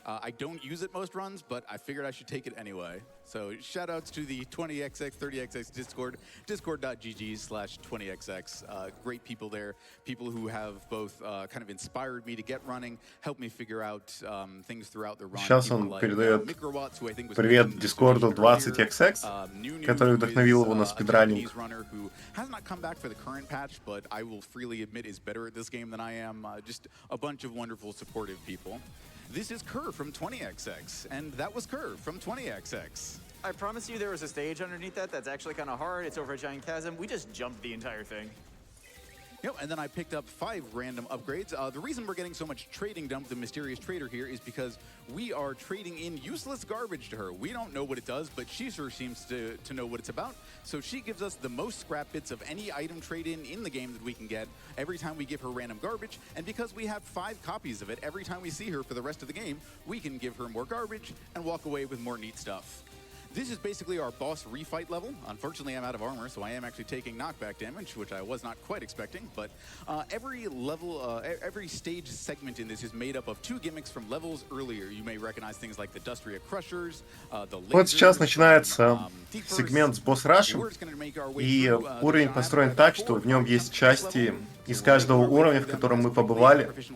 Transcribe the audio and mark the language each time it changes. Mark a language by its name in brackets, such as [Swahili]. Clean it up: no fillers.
[English] I don't use it most runs, but I figured I should take it anyway. So shout outs to the 20XX, 30XX Discord, discord.gg/20XX. Great people there, people who have both kind of inspired me to get running, helped me figure out things throughout the run. [Russian] Сейчас он передает привет Дискорду 20XX, который вдохновил его на спидранинг. [English] Who has not come back for the current patch, but I will freely admit is better at this game than I am. Just a bunch of wonderful, supportive people. This is Kerr from 20XX, and that was Kerr from 20XX. I promise you there was a stage underneath that that's actually kind of hard. It's over a giant chasm. We just jumped the entire thing. Yep, and then I picked up 5 random upgrades. The reason we're getting so much trading dump, the mysterious trader here, is because we are trading in useless garbage to her. We don't know what it does, but she sure seems to know what it's about. So she gives us the most scrap bits of any item trade-in the game that we can get every time we give her random garbage. And because we have 5 copies of it, every time we see her for the rest of the game, we can give her more garbage and walk away with more neat stuff. This is basically our boss refight level. Unfortunately, I'm out of armor, so I am actually taking knockback damage, which I was not quite expecting. But every level, every stage segment in this is made up of 2 gimmicks from levels earlier. You may recognize things like the Dustria Crushers, the lasers. [Russian] Вот сейчас начинается сегмент с босс-рашем, и уровень построен так, что в нем есть части из каждого уровня, в котором мы побывали.